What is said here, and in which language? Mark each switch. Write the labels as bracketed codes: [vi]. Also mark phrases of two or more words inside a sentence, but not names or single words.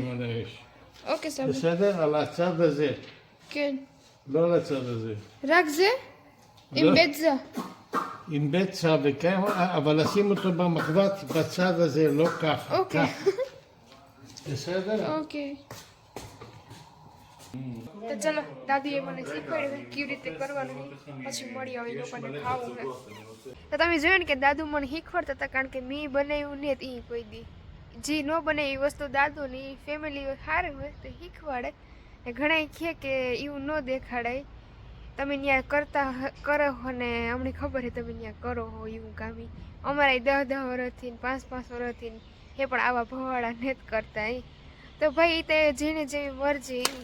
[he] לשים על האש. אוקיי סבבה בסדר? על הצד הזה, כן לא על הצד הזה. רק זה? עם לא. בצע עם בצע וקמח, אבל לשים אותו במחבת בצד הזה, לא ככה. אוקיי. ככה. בסדר? [gu] ઓકે તો ચલો દાદીએ મને શીખવાડ્યું કેવી રીતે કરવાનું પછી મળી આવે એ લોકોને ખાવું છે તો તમે જોયું ને કે દાદુ મને શીખવાડતા હતા કારણ કે મેં બનાવ્યું ને એ કોઈ દી જે ન બને એ વસ્તુ દાદુ ની ફેમિલી સારી હોય તો શીખવાડે ને ઘણા કહે કે એવું ન દેખાડાય તમે ત્યાં કરતા કરો અને અમને ખબર છે તમે ત્યાં કરો હો એવું કામ અમારા 10 વર્ષથી 5 વર્ષથી એ પણ આવા ભવાડા નથી કરતા તો ભાઈ તે જેને જેવી મરજી